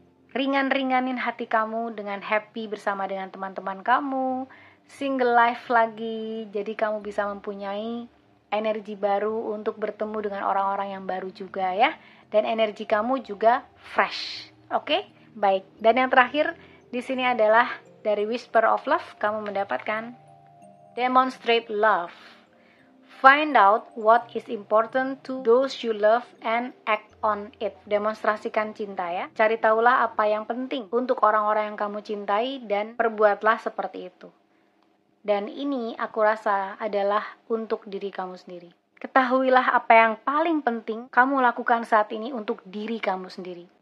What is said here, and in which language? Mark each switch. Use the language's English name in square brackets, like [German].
[Indonesian] Ringan-ringanin hati kamu dengan happy bersama dengan teman-teman kamu, [English] single life [Indonesian] lagi, jadi kamu bisa mempunyai energi baru untuk bertemu dengan orang-orang yang baru juga ya. Dan energi kamu juga fresh. Oke? Baik. Dan yang terakhir di sini adalah dari Whisper of Love kamu mendapatkan [English] demonstrate love. Find out what is important to those you love and act on it. [Indonesian] Demonstrasikan cinta ya. Cari tahulah apa yang penting untuk orang-orang yang kamu cintai dan perbuatlah seperti itu. Dan ini aku rasa adalah untuk diri kamu sendiri. Ketahuilah apa yang paling penting kamu lakukan saat ini untuk diri kamu sendiri.